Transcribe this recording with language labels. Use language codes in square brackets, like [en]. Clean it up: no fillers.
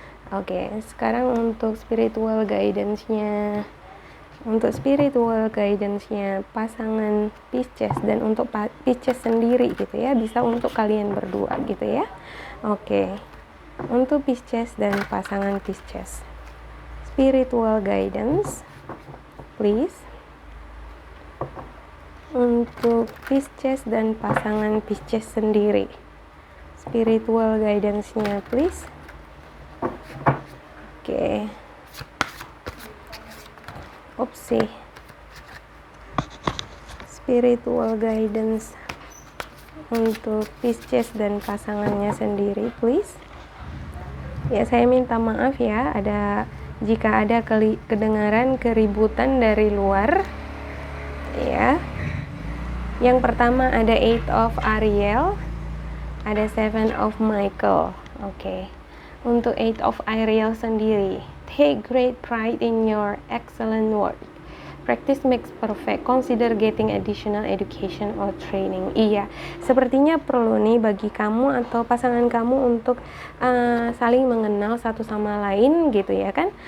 [id] Oke, sekarang untuk spiritual guidance-nya. Untuk spiritual guidance-nya pasangan Pisces dan untuk Pisces sendiri gitu ya, bisa untuk kalian berdua gitu ya. Oke. Untuk Pisces dan pasangan Pisces. [en] Spiritual guidance, please. [id] Untuk Pisces dan pasangan Pisces sendiri, spiritual guidance-nya please. Oke. Opsi spiritual guidance untuk Pisces dan pasangannya sendiri please. Ya, saya minta maaf ya jika ada kedengaran keributan dari luar ya. Yang pertama ada 8 of Ariel, ada 7 of Michael. Oke. Untuk 8 of Ariel sendiri, [en] take great pride in your excellent work. Practice makes perfect. Consider getting additional education or training. [id] Iya, sepertinya perlu nih bagi kamu atau pasangan kamu untuk saling mengenal satu sama lain gitu ya kan.